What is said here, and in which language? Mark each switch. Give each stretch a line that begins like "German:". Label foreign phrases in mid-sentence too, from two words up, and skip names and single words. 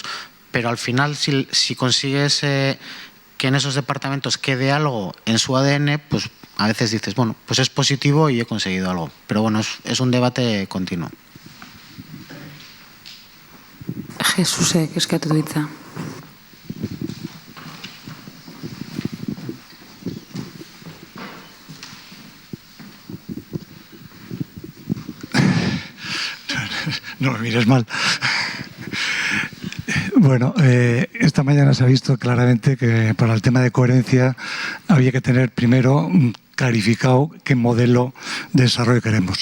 Spanish: Pero al final, si consigues que en esos departamentos quede algo en su ADN, pues a veces dices, bueno, pues es positivo y he conseguido algo. Pero bueno, es un debate continuo.
Basque: Jesús, que eskatu du hitza.
Spanish: No me mires mal. Bueno, esta mañana se ha visto claramente que para el tema de coherencia había que tener primero clarificado qué modelo de desarrollo queremos.